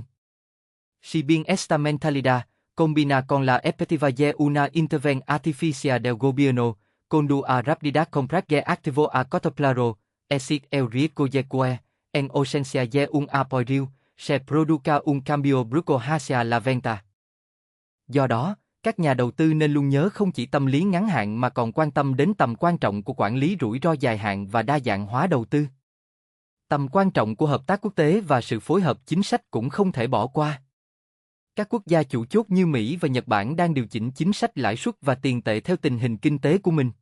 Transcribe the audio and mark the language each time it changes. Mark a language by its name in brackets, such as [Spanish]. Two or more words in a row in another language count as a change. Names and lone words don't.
[Spanish] Si bien esta mentalidad, combina con la expectativa de una intervención artificial del gobierno, conduce a rápida compra de activos a corto plazo, existe el riesgo de que, en ausencia de un apoyo, se produzca un cambio brusco hacia la venta. [Vietnamese] Do đó, các nhà đầu tư nên luôn nhớ không chỉ tâm lý ngắn hạn mà còn quan tâm đến tầm quan trọng của quản lý rủi ro dài hạn và đa dạng hóa đầu tư. Tầm quan trọng của hợp tác quốc tế và sự phối hợp chính sách cũng không thể bỏ qua. Các quốc gia chủ chốt như Mỹ và Nhật Bản đang điều chỉnh chính sách lãi suất và tiền tệ theo tình hình kinh tế của mình.